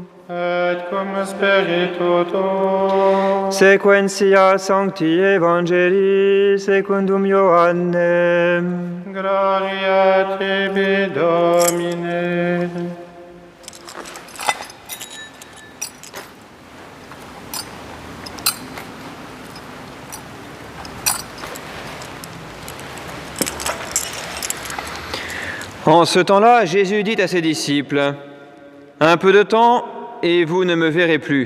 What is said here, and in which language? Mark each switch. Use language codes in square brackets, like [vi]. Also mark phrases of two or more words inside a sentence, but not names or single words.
[la] et cum spiritu tuo, sequentia Sancti Evangelii secundum Ioannem. gloria tibi, Domine. [fr] En ce temps-là, Jésus dit à ses disciples, « Un peu de temps, et vous ne me verrez plus.